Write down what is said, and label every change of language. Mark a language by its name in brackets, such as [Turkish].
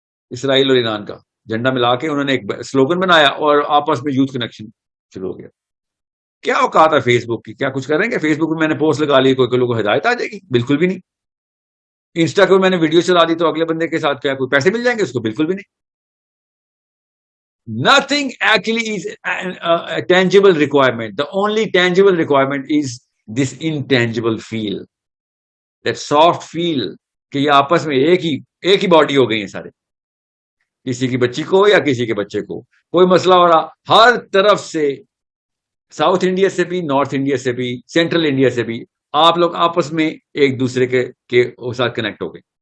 [Urdu] اسرائیل اور ایران کا جھنڈا ملا کے انہوں نے ایک سلوگن بنایا اور آپس میں یوتھ کنیکشن شروع ہو گیا. کیا اوقات ہے فیس بک کی؟ کیا کچھ کر رہے ہیں کہ فیس بک میں نے پوسٹ لگا لی کوئی لوگوں کو ہدایت آ جائے گی؟ بالکل بھی نہیں. انسٹا کو میں نے ویڈیو چلا دی تو اگلے بندے کے ساتھ کیا کوئی پیسے مل جائیں گے اس کو؟ بالکل بھی نہیں. [English] Nothing actually is a tangible requirement. The only tangible requirement is this intangible feel, that soft feel [Urdu] کہ یہ آپس میں ایک ہی باڈی ہو گئی ہیں سارے. کسی کی بچی کو یا کسی کے بچے کو کوئی مسئلہ ہو رہا، ہر طرف سے، ساؤتھ انڈیا سے بھی، نارتھ انڈیا سے بھی، سینٹرل انڈیا سے بھی، آپ لوگ آپس میں ایک دوسرے کے ساتھ کنیکٹ ہو گئے.